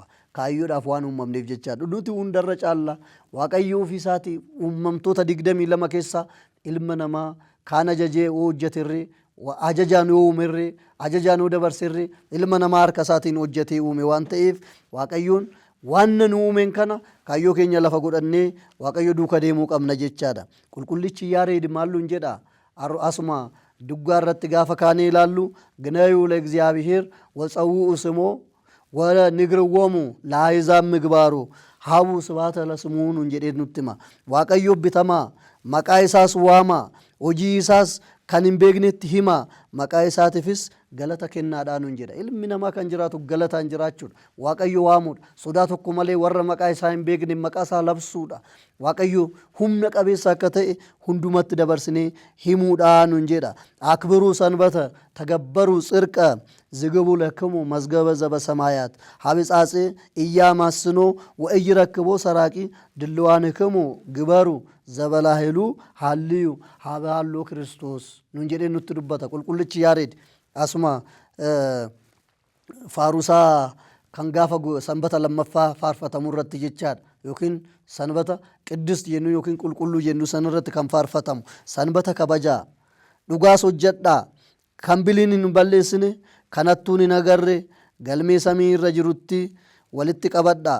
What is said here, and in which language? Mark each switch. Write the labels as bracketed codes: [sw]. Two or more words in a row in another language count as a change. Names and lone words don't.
[om] Kaayyoodhaaf waan uumamneef jechaadha. Nuti hundarra caalla Waaqayyo ofiisaati uumamtoota 22 keessaa ilma namaa kaan ajajee hojjeterree, ajajaan yoo uumerree, ajajaan yoo dabarserree, ilma namaa harka isaatiin hojjetee uume waan ta'eef Waaqayyoon waan nu uumeen kana kaayyoo keenya lafa godhannee Waaqayyo duuka deemuu qabna jechaadha. Qulqullichi Yaareed maalluun jedha asuma duggaa irratti gaafa kaanee ilaallu [gez] ግነዩ ለእግዚአብሔር ወጸውኡ ስሞ ወንግርዎሙ ለአሕዛብ ምግባሩ ሀቡ ስብሐተ ለስሙ [om] nuun jedhee nutti hima. Waaqayyo bitamaa, maqaa isaas waamaa, hojii isaas kan hin beeknetti himaa, maqaa isaatiifis galata kennaadhaa nuun jedha. Ilmi namaa kan jiraatu galataan jiraachuudha. Waaqayyo waamuudha. Sodaa tokko malee warra maqaa isaa hin beekne maqaa isaa labsuudha. Waaqayyo humna qabeessa akka ta'e hundumatti dabarsinee himuudhaa nuun jedha. Akbiruu sanbata [gez] ተገበሩ ጽድቀ ዝግቡ ለክሙ መዝገበ ዘበሰማያት ሀብጻጼ ኢያማስኖ ወኢይረክቦ ሰራቂ ድልዋንክሙ ግበሩ ዘበላሄሉ ሃልዩ ሀባሎ ክርስቶስ [om] nuun jedhee nutti dubbata qulqullichi Yaareed. Asuma faarusaa kan gaafa sanbata lammaffaa faarfatamu irratti jechaadha. Yookiin sanbata qiddist jennu yookiin qulqulluu jennu san irratti kan faarfatamu. Sanbata kabajaa, dhugaas hojjedhaa, kan biliin hin balleessine, kan hattuun hin agarre, galmee samii irra jirutti walitti qabadhaa.